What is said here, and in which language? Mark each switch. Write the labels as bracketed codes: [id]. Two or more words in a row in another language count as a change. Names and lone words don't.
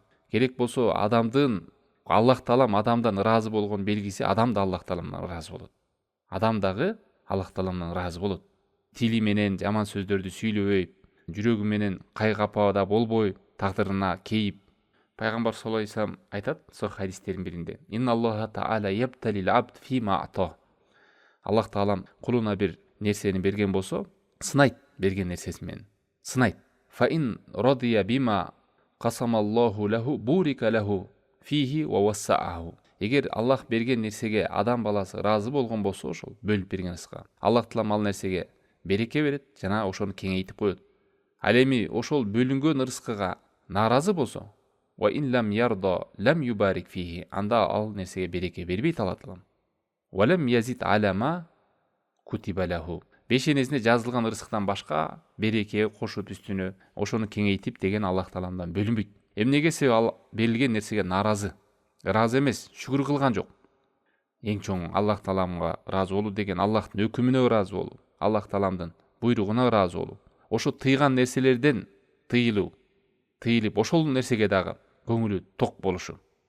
[ky] Керек болсо Аллах Таалам адамдан ыраазы болгон белгиси адам да Аллах Тааламдан ыраазы болот. Адам дагы Аллах Тааламдан ыраазы болот. Тили менен жаман сөздөрдү сүйлөбөй, жүрөгү менен кайгапада болбой, тагдырына кейип. Пайгамбар [ar] صلى الله عليه وسلم [ky] айтат сол хадистердин биринде: [ar] "إن الله تعالى يبتلي العبد فيما أعطى". [ky] Аллах Таалам кулуна бир нерсени берген болсо, сынайт, берген нерсеси менен сынайт. [ar] فإن رضي بما قسم الله له بورك له فيه ووسعه. [ky] Эгер Аллах берген нерсеге адам баласы ыраазы болгон болсо, ошол бөлүп берген рызыкка, Аллах Таалам ал нерсеге береке берет жана ошону кеңейтип коет. Ал эми ошол бөлүнгөн рызкыга нааразы болсо, [ar] وإن لم يرض لم يبارك فيه, [ky] анда ал нерсеге береке бербейт Аллах Таалам. [ar] ولم يزد على ما كتب له. [ky] Бешенесине жазылган рызыктан башка береке кошуп үстүнө ошону кеңейтип деген Аллах Тааламдан бөлүнбөйт. Эмнеге себеп ал берилген нерсеге нааразы, ыраазы эмес, шүгүр кылган жок. Эң чоң Аллах Тааламга ыраазы болуу деген Аллахтын өкүмүнө ыраазы болуу, Аллах Тааламдын буйругуна ыраазы болуу, ошо тыйган нерселерден тыйылып ошол нерсеге дагы көңүлү ток болушу.